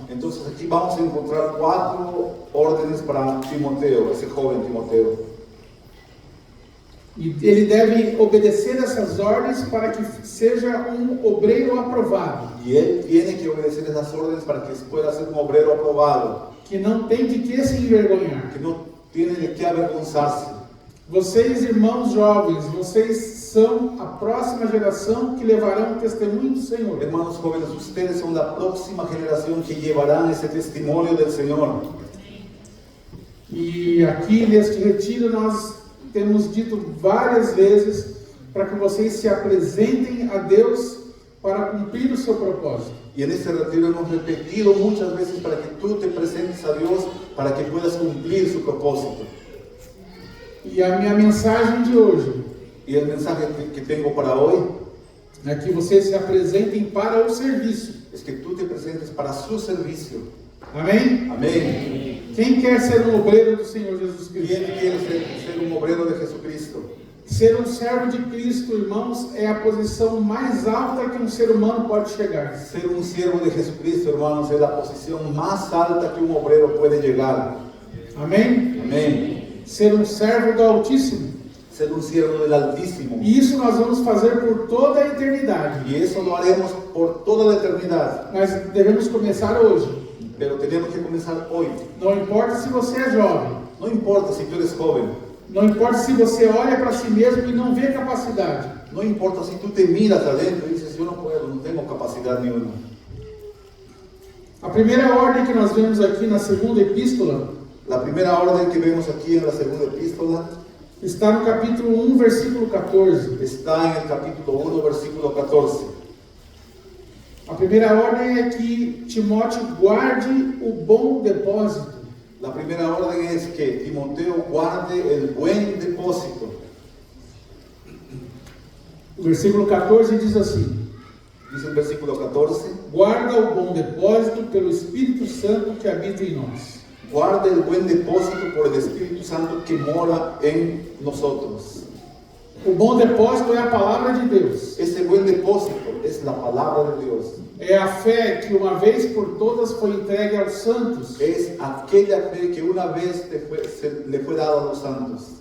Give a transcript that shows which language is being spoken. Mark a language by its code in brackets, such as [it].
[es] Entonces aquí vamos a encontrar 4 órdenes para Timoteo, ese joven Timoteo. [pt] E ele deve obedecer essas ordens para que seja um obreiro aprovado, [es] Y él tiene que obedecer esas órdenes para que pueda ser un obrero aprobado, [pt] que não tem de que se envergonhar. [es] que no tiene de qué avergonzarse. [pt] Vocês, irmãos jovens, vocês são a próxima geração que levarão o testemunho do Senhor. [es] Hermanos jóvenes, ustedes son la próxima generación que llevarán ese testimonio del Señor. [pt] E aqui neste retiro nós temos dito várias vezes para que vocês se apresentem a Deus para cumprir o seu propósito. [es] Y en este retiro hemos repetido muchas veces para que tú te presentes a Dios para que puedas cumplir su propósito. [pt] E a minha mensagem de hoje [es] Y el mensaje que tengo para hoy [pt] é que vocês se apresentem para o serviço. [es] es que tú te presentes para su servicio. [pt] Amém? [es] Amén. [pt] Quem quer ser um obreiro do Senhor Jesus Cristo? [es] ¿Quién quiere ser un obrero de Jesucristo? [pt] Ser um servo de Cristo, irmãos, é a posição mais alta que um ser humano pode chegar. [es] Ser un siervo de Jesucristo, hermanos, es la posición más alta que un obrero puede llegar. [pt] Amém? [es] Amén. [pt] Ser um servo do Altíssimo. [es] Ser un siervo del Altísimo. [pt] E isso nós vamos fazer por toda a eternidade. [es] Y eso lo haremos por toda la eternidad. [pt] Mas devemos começar hoje. [es] Pero tenemos que comenzar hoy. [pt] Não importa se você é jovem. [es] No importa si tú eres joven. [pt] Não importa se você olha para si mesmo e não vê capacidade. [es] No importa si tú te miras adentro y dices, yo no puedo, no tengo capacidad ni una. [pt] A primeira ordem que nós vemos aqui na segunda epístola [es] La primera orden que vemos aquí en la segunda epístola [pt] está no capítulo 1, versículo 14. [es] está en el capítulo 1, versículo 14. [pt] A primeira ordem é que Timóteo guarde o bom depósito. [es] La primera orden es que Timoteo guarde el buen depósito. [pt] O versículo 14 diz assim: [es] Dice el versículo 14, [pt] guarda o bom depósito pelo Espírito Santo que habita em nós. [es] guarde el buen depósito por el Espíritu Santo que mora en nosotros. [pt] O bom depósito é a palavra de Deus. [es] Ese buen depósito es la palabra de Dios. [pt] É a fé que uma vez por todas foi entregue aos santos, [es] Es aquella fe que una vez le fue dada a los santos.